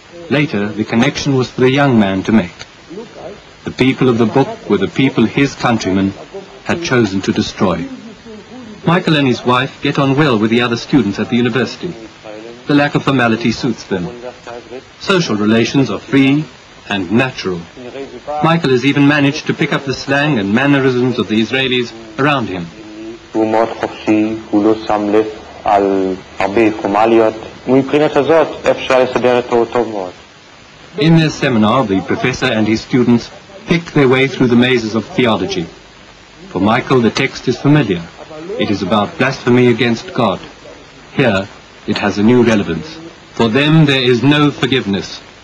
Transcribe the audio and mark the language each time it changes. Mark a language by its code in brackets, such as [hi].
[en] Later, the connection was for the young man to make. The people of the book were the people his countrymen had chosen to destroy. Michael and his wife get on well with the other students at the university. The lack of formality suits them. social relations are free and natural. Michael has even managed to pick up the slang and mannerisms of the Israelis around him. [he] הוא מאוד חופשי, הוא לא שם לב על הרבה פורמליות, ומבחינת הזאת אפשר לסדר אותו טוב מאוד. [en] In their seminar, the professor and his students pick their way through the mazes of theology. For Michael, the text is familiar. It is about blasphemy against God. Here, it has a new relevance. For them, there is no forgiveness.